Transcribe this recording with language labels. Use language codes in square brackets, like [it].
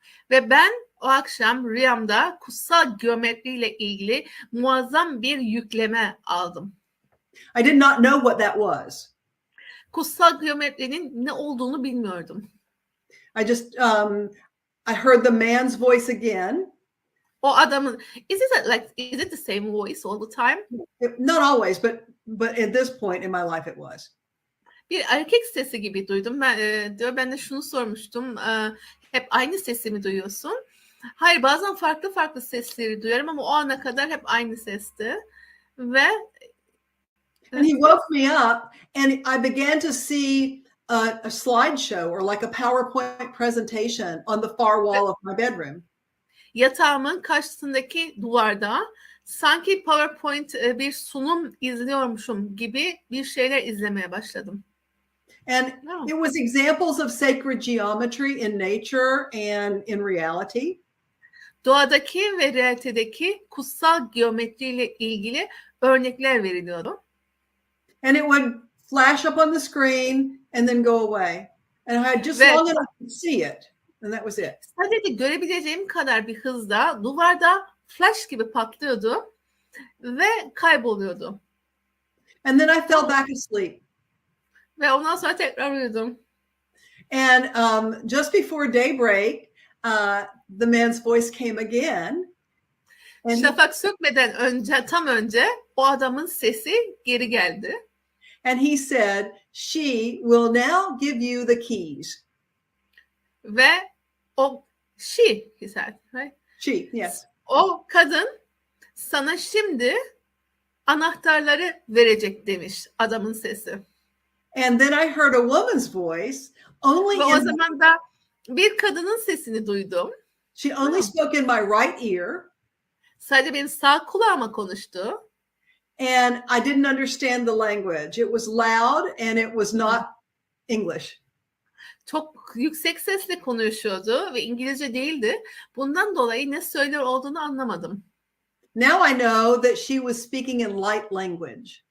[tr] Ve ben o akşam rüyamda kutsal geometriyle ilgili muazzam bir yükleme aldım. [en] I did not know what that was. [tr] Kutsal geometrinin ne olduğunu bilmiyordum. [en] I just, I heard the man's voice again. [tr] O adamın, [en] is it the same voice all the time? Not always, but at this point in my life it was. [tr] Bir erkek sesi gibi duydum. Ben de şunu sormuştum. Hep aynı sesi mi duyuyorsun? Hayır, bazen farklı sesleri duyarım ama o ana kadar hep aynı sesti. Ve [en] and he woke me up and I began to see a slideshow or like a PowerPoint presentation on the far wall of my bedroom. [tr] Yatağımın karşısındaki duvarda sanki PowerPoint bir sunum izliyormuşum gibi bir şeyler izlemeye başladım. [en] And it was examples of sacred geometry in nature and in reality. [tr] Doğadaki ve realitedeki kutsal geometriyle ilgili örnekler veriliyordu. [en] And it would flash up on the screen and then go away. And I had just long enough to see it. And that was it. [tr] Sadece görebileceğim kadar bir hızda duvarda flash gibi patlıyordu ve kayboluyordu. [en] And then I fell back asleep. [tr] Ve ondan sonra tekrar uyudum. [en] And just before daybreak, the man's voice came again. And [tr] Şafak sökmeden önce, tam önce o adamın sesi geri geldi. [en] And he said, she will now give you the keys. [tr] Ve o [en] he said, right? She, yes. [tr] O kadın sana şimdi anahtarları verecek demiş adamın sesi. [en] And then I heard a woman's voice only [tr] Ve o zaman da bir kadının sesini duydum. [en] She only spoke in my right ear. [tr] Sadece benim sağ kulağıma konuştu. [en] And I didn't understand the language. It was loud and it was not English. [tr] Çok yüksek sesle konuşuyordu ve İngilizce değildi. Bundan dolayı ne söylüyor olduğunu anlamadım. [en] Now I know that she was speaking in light language.